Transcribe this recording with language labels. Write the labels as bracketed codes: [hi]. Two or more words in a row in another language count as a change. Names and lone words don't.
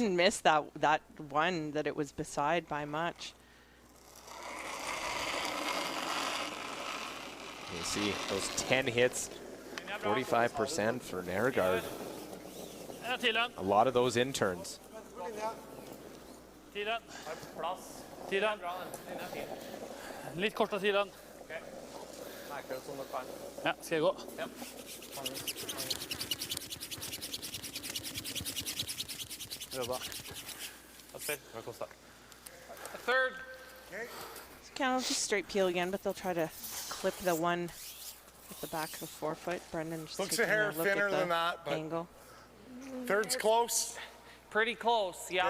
[en] didn't miss that one that it was beside by much. You see those 10 hits, 45% for Nergard. A lot of those interns. [no] Tiden. Litt kort av tiden. Ja, skal jeg gå? Jobba. [en] A third. Kind of just straight peel again, but they'll try to clip the one at the back of the forefoot. Brendan just Looks taking a hair look thinner at the than that, but angle. third's close. Pretty close, yeah.